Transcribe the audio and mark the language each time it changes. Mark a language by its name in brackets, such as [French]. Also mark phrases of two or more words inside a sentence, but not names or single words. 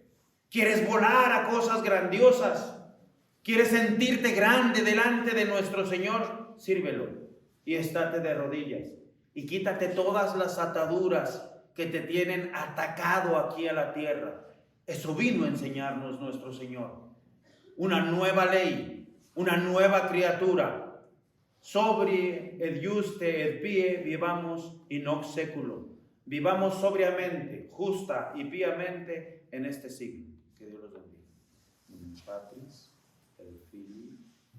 [Spanish] ¿Quieres volar a cosas grandiosas? ¿Quieres sentirte grande delante de nuestro Señor? Sírvelo y estate de rodillas y quítate todas las ataduras que te tienen atacado aquí a la tierra. Eso vino a enseñarnos nuestro Señor. Una nueva ley, una nueva criatura. [Latin] Sobri et juste et pie vivamos in hoc seculo. [Spanish] Vivamos sobriamente, justa y piamente en este siglo. Que Dios los bendiga. [Latin] In Patris et Filii